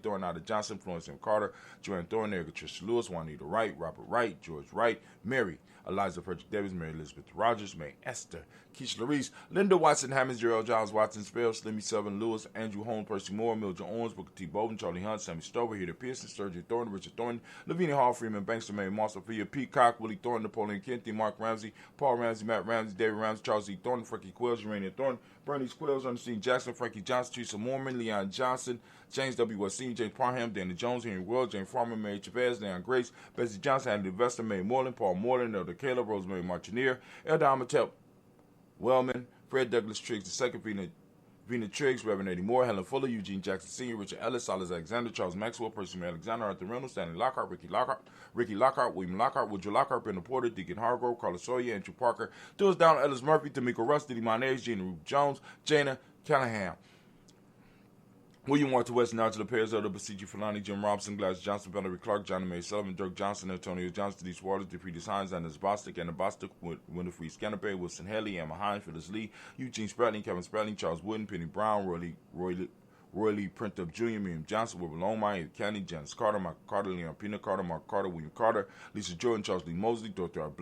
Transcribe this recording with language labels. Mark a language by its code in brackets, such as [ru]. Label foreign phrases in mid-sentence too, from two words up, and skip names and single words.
[en] Thorne, Ada Johnson, Florence M. Carter, Joanne Thorne, Erica Tricia Lewis, Juanita Wright, Robert Wright, George Wright, Mary, Eliza Frederick Davis, Mary Elizabeth Rogers, May Esther, Keisha Larice, Linda Watson, Hammonds, Gerald Giles Watson, Spell, Slimmy Southern Lewis, Andrew Holmes, Percy Moore, Mildred Owens, Booker T. Bowden, Charlie Hunt, Sammy Stover, Heather Pearson, Sergio Thornton, Richard Thornton, Lavinia Hall, Freeman Banks, Mary Moss, Sophia Peacock, Willie Thornton, Napoleon Kennedy, Mark Ramsey, Paul Ramsey, Matt Ramsey, David Ramsey, Charles E. Thornton, Frankie Quills, Urania Thornton, Bernice Quills, Ernestine Jackson, Frankie Johnson, Teresa Mormon, Leon Johnson, James W. Westin, James Parham, Danny Jones, Henry World, James Farmer, Mary Chavez, Leon Grace, Bessie Johnson, Andy Investor, Mary Moreland, Paul Moreland, Elder Caleb, Rosemary Martineer, Elder Amatep Wellman, Fred Douglas Triggs II, Vina Triggs, Reverend Eddie Moore, Helen Fuller, Eugene Jackson Sr., Richard Ellis, Silas Alexander, Charles Maxwell, Percy Alexander, Arthur Reynolds, Stanley Lockhart, Ricky Lockhart, William Lockhart, Woodrow Lockhart, Brenda Porter, Deacon Hargrove, Carlos Sawyer, Andrew Parker, Dills Down, Ellis Murphy, D'Amico Russ, Diddy Monez, Gina Ruth Jones, Jana Callahan, William Walter West, Nigel Perez, Elder Basiji Fulani, Jim Robson, Gladys Johnson, Valerie Clark, Johnny May Sullivan, Dirk Johnson, Antonio Johnson, Denise Waters, DeFriedis Hines, Anders Bostic, Anna Bostic, Winifred Scanterbury, Wilson Haley, Emma Hines, Phyllis Lee, Eugene Spratling, Kevin Spratling, Charles Wooden, Penny Brown, Roy Lee Printup Jr., Miriam Johnson, Wilbur Longmire, Ed Candy, Janice Carter, Michael Carter, Leon Pina Carter, Mark Carter, William Carter, Lisa Jordan, Charles Lee Mosley, Dorothy R.